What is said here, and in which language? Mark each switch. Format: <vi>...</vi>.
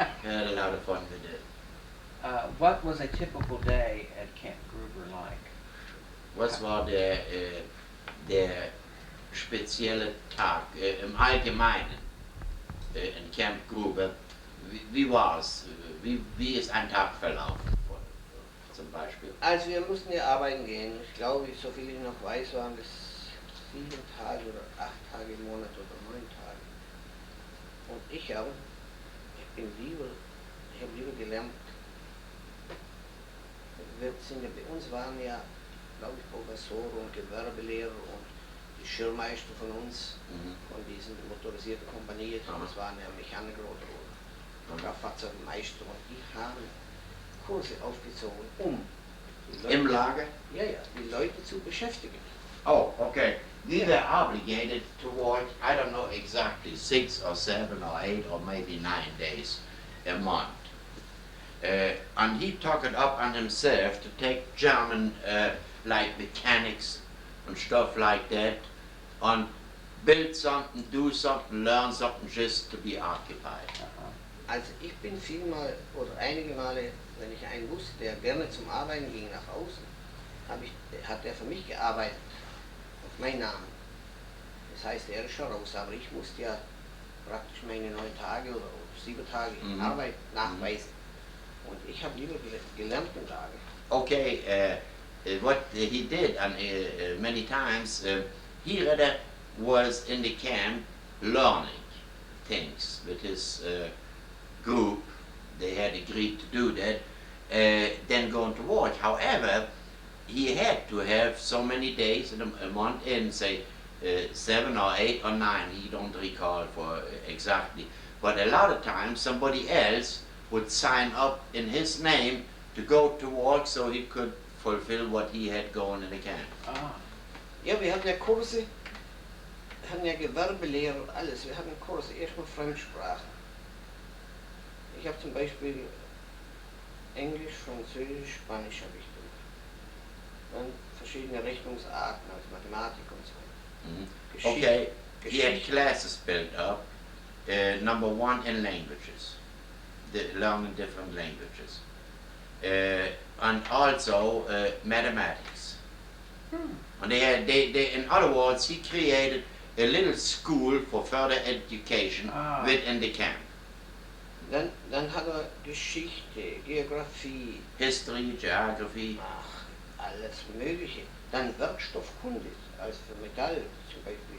<en>You had a lot of fun with it. What was a typical day at Camp Gruber like?</en> <de>Was war der spezielle Tag im Allgemeinen in Camp Gruber? Wie war es? Wie ist ein Tag verlaufen, zum Beispiel? Also wir mussten ja arbeiten gehen. Ich glaube, so viel ich noch weiß, waren es 7 Tage oder 8 Tage im Monat oder 9 Tage. Und ich habe lieber gelernt. Bei uns waren ja, glaube ich, Professoren und Gewerbelehrer und die Schirmmeister von uns, von diesen motorisierten Kompanien, das waren ja Mechaniker oder Kraftfahrzeugmeister, und die haben Kurse aufgezogen, um im Lager? Ja, die Leute zu beschäftigen.</de> <en>Oh, okay. We were obligated to work, I don't know exactly, 6 or 7 or 8 or maybe 9 days a month. And he took it up on himself to take German, like mechanics and stuff like that, and build something, do something, learn something, just to be occupied.</en> <de>Also ich bin vielmal oder einige Male, wenn ich einen wusste, der gerne zum Arbeiten ging nach außen, hat er für mich gearbeitet, auf meinen Namen. Das heißt, er ist schon raus, aber ich musste ja praktisch meine 9 Tage oder 7 Tage Arbeit nachweisen. Und ich habe lieber gelernt im Lager.</de> <en>Okay, what he did and many times, he rather was in the camp learning things with his group. They had agreed to do that, then going to work. However, he had to have so many days in a month, in say 7 or 8 or 9, he don't recall for exactly. But a lot of times somebody else would sign up in his name to go to work so he could fulfill what he had going in the camp.</en> <de>Ja, wir hatten ja Kurse, wir hatten ja Gewerbelehrer und alles. Wir hatten Kurse, erstmal Fremdsprachen. Ich habe zum Beispiel Englisch, Französisch, Spanisch habe ich gemacht. Dann verschiedene Rechnungsarten, also Mathematik und so.</de> <en>Okay, he had classes built up. Number 1 in languages, learning different languages, and also mathematics. And they, in other words, he created a little school for further education within the camp.</en> <de>Dann hat er Geschichte, Geografie,</de> <en>History, Geography.</en> <de>Alles Mögliche. Dann Werkstoffkunde, also für Metall zum Beispiel.</de>